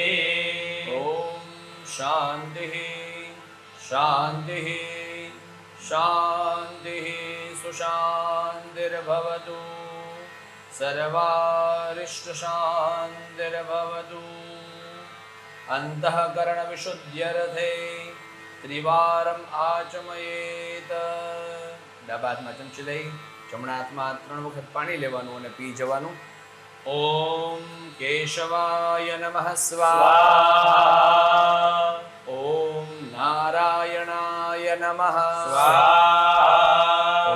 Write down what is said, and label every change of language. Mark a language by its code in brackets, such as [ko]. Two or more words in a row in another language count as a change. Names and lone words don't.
[sa] ॐ शान्तिः शान्तिः शान्तिः सुशान्तिर्भवतु सर्वारिष्टशान्तिर्भवतु। अंतःकरणविशुद्ध्यर्थे त्रिवारम् आचमयेत। [gu] ડાબા હાથમાં ચમચી લઈ જમણા હાથમાં 3 વખત પાણી લેવાનું અને પી જવાનું. [sa] ॐ केशवाय नमः स्वाहा. ॐ नारायणाय नमः स्वाहा.